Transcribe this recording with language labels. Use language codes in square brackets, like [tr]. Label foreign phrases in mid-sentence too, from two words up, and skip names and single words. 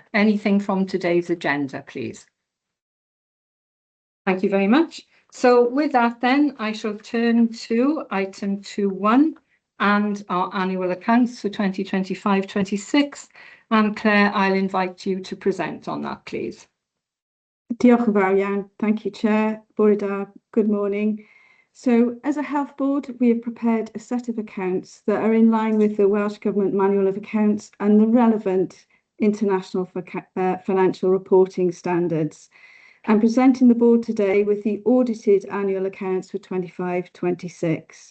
[en] Anything from today's agenda, please? Thank you very much. So with that then, I shall turn to item 2.1 and our annual accounts for 2025-26. And Claire, I'll invite you to present on that, please. [cy] Diolch yn fawr iawn. [en] Thank you, Chair. [cy] Bore da. [en] Good morning. So, as a health board, we have prepared a set of accounts that are in line with the Welsh Government Manual of Accounts and the relevant international financial reporting standards. I'm presenting the board today with the audited annual accounts for 25-26.